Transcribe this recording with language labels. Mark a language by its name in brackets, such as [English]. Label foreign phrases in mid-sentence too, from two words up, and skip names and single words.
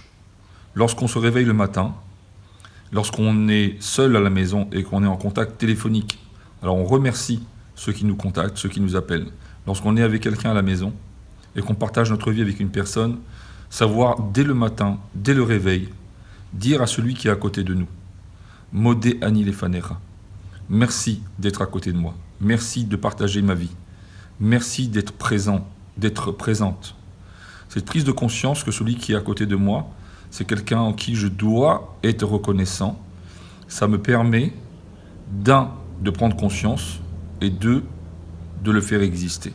[French] Lorsqu'on se réveille le matin, lorsqu'on est seul à la maison et qu'on est en contact téléphonique, alors on remercie ceux qui nous contactent, ceux qui nous appellent. Lorsqu'on est avec quelqu'un à la maison et qu'on partage notre vie avec une personne, savoir dès le matin, dès le réveil, dire à celui qui est à côté de nous, [Hebrew] מודה אני לפניך, [French] merci d'être à côté de moi, merci de partager ma vie, merci d'être présent, d'être présente. Cette prise de conscience que celui qui est à côté de moi, c'est quelqu'un en qui je dois être reconnaissant, ça me permet, d'un, de prendre conscience, et deux, de le faire exister.